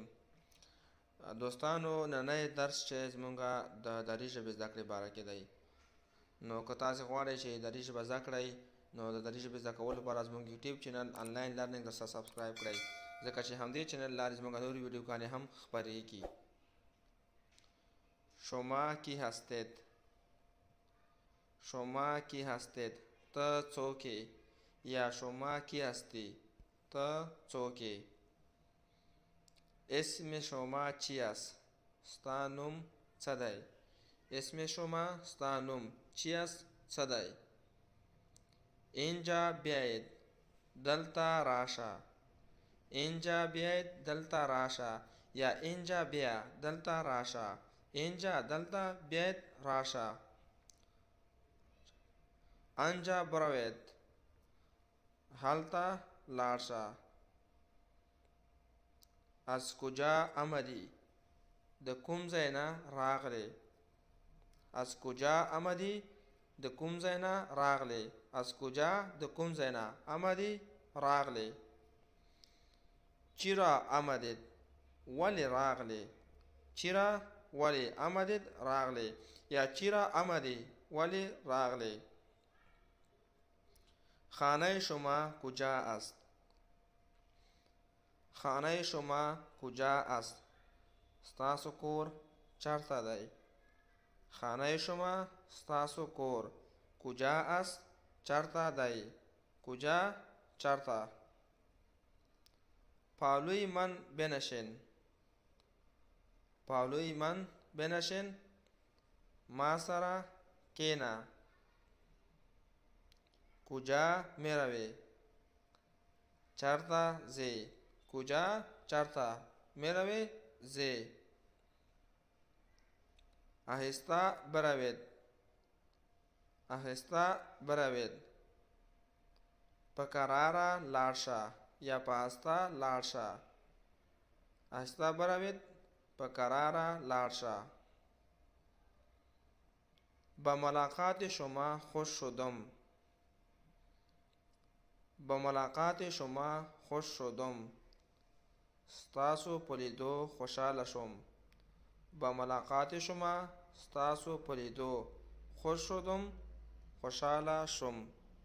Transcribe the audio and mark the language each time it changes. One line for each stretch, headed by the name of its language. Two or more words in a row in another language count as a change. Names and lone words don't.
Pashto: دوستانو، نننی درس چې زمونږه د دري ژبې زده کړې باره کې دی، نو که تاسې غواړئ چې دري ژبه زده کړئ، نو د دري ژبې زده کولو لپاره زموږ یوټیوب چینل آنلاین لرنینګ درسره سبسکرایب کړئ، ځکه چې همدې چینل لارې زموږ نورې ویډیوګانې هم خپرېږي.
Persian: شما کی هستید؟ شما کی هستید؟
Pashto: ته څوکې؟ یا
Persian: شما کی هستی؟
Pashto: ته څوکې؟
Persian: اسم شما چی است؟
Pashto: ستا نوم څه دی؟
Persian: اسم شما
Pashto: ستا نوم
Persian: چی است؟
Pashto: څه دی؟
Persian: اینجا بیایید،
Pashto: دلته راشه.
Persian: اینجا بیایید،
Pashto: دلته راشه.
Persian: یا اینجا بیا،
Pashto: دلته راشه.
Persian: اینجا دلته بیایید راشه. آنجا بروید،
Pashto: هلته لاړ شه.
Persian: از کجا آمدی؟
Pashto: د کوم ځای نه راغلی؟
Persian: از کجا آمدی؟
Pashto: د کوم ځای نه راغلی.
Persian: از کجا
Pashto: د کوم ځای نه آمدی راغلی.
Persian: چرا آمدید؟
Pashto: ولی راغلی.
Persian: چرا ولی آمدید راغلی. یا چرا آمدی
Pashto: ولی راغلی.
Persian: خانه شما کجا است؟ خانه شما کجا است؟
Pashto: ستاسو کور چرته دی؟
Persian: خانه شما
Pashto: ستاسو کور
Persian: کجا است؟
Pashto: چرته دی؟ کجا چرته؟
Persian: پالوی من بنشین. پالوی من بنشین.
Pashto: ما سره کینه.
Persian: کجا می روی؟
Pashto: چرته ځې؟ کجا چرته
Persian: می روی؟
Pashto: ځې.
Persian: آهسته بروید. آهسته بروید.
Pashto: په کراره لاړ شه. یا په آسته لاړ شه.
Persian: آهسته بروید،
Pashto: په کراره لاړ شه.
Persian: با ملاقات شما خوش شدم. با ملاقات شما خوش شدم.
Pashto: ستاسو په لیدو خوشحاله شوم.
Persian: با ملاقات شما
Pashto: ستاسو په لیدو
Persian: خوش شدم،
Pashto: خوشحاله شوم.